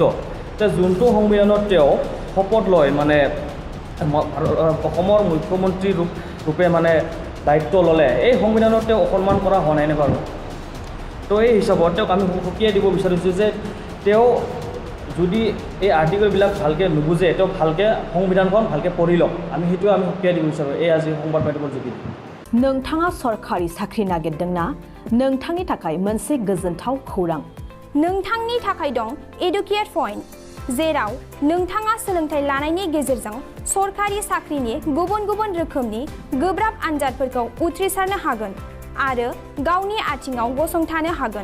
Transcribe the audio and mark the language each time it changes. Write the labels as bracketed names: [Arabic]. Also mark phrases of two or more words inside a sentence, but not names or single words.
[Assamese] যোনটো সংবিধানত তেওঁ শপত লয় মানে অসমৰ মুখ্যমন্ত্ৰী ৰূপে মানে দায়িত্ব ল'লে, এই সংবিধানত তেওঁ অসন্মান কৰা হোৱা নাই নে বাৰু? তো এই হিচাপত তেওঁক আমি সকীয়াই দিব বিচাৰিছোঁ যে তেওঁ যদি এই আৰ্টিকলবিলাক ভালকৈ নুবুজে, তেওঁ ভালকৈ সংবিধানখন ভালকৈ পঢ়ি লওক, আমি সেইটোৱে আমি সকীয়াই দিব বিচাৰোঁ এই আজি সংবাদ মাধ্যমৰ যোগেদি। [Bodo] नोंथाङा सरखारि साख्रि नागिरदोंना? नोंथांनि थाखाय मोनसे गोजोनथाव खौरां। नोंथांनि थाखाय दं [English] educate point, [Bodo] जेराव नोंथाङा सोलोंथाइ लानायनि गेजेरजों सरखारि साख्रिनि गुबुन गुबुन रोखोमनि गोब्राब आनजादफोरखौ उथ्रिसारनो हागोन आरो गावनि आथिङाव गसंथानो हागोन।